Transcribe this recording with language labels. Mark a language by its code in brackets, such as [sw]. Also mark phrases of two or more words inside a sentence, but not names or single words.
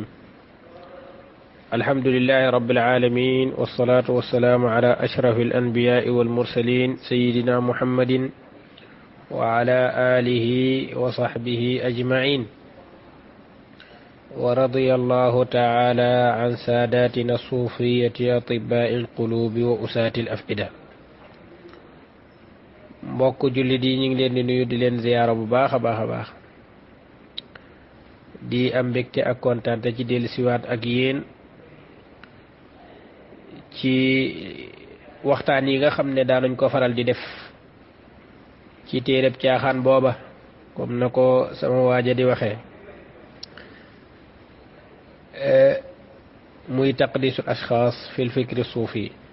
[ar] الحمد لله رب العالمين، والصلاة والسلام على أشرف الأنبياء والمرسلين سيدنا محمد وعلى آله وصحبه أجمعين، ورضي الله تعالى عن ساداتنا الصوفية أطباء القلوب وأساة الأفئدة. [wo] mbokk jullit yi ñu ngi leen di nuyu di leen ziyaara bu baax a baax di am mbégte ak kontaan ci dellusiwaat ak yéen ci waxtaan yi nga xam ne daanañ ko faral di def ci téereb caaxaan booba, comme na ko sama waaja di waxee, muy [ar] تقديس الأشخاص في الفكر الصوفي.